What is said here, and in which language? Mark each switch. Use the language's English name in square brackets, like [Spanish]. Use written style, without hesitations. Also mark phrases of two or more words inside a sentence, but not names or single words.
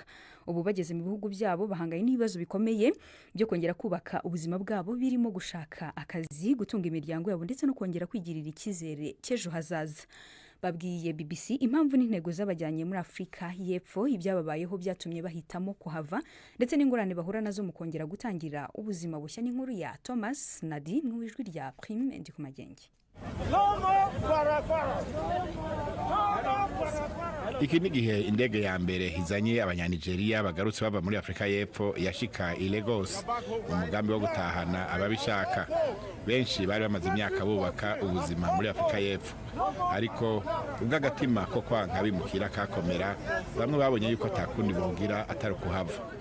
[Rundi] Ubu bageze mu bihugu byabo bahanganye n'ibibazo bikomeye byo kongera kubaka ubuzima bwabo, birimo gushaka akazi, gutunga imiryango yabo ndetse no kongera kwigirira icyizere cy'ejo hazaza. Babwiye BBC impamvu n'intego z'abajyanye muri Afurika y'Epfo, ibyababayeho byatumye bahitamo kuhava ndetse n'ingorane bahura nazo mu kongera gutangira ubuzima bushya. N'inkuru ya Thomas Nadi mu ijwi rya Prime Ndikumagenge. Iki ni gihe indege ya mbere izanye abanyanigeria bagarutse bava muri Afurika y'Epfo yashika i Lagos, umugambi wo gutahana ababishaka. Benshi bari bamaze imyaka bubaka ubuzima muri Afurika y'Epfo, ariko ubw'agatima ko kwanka bimukira kakomera, bamwe babonye yuko atakundi bogira atari kuhava.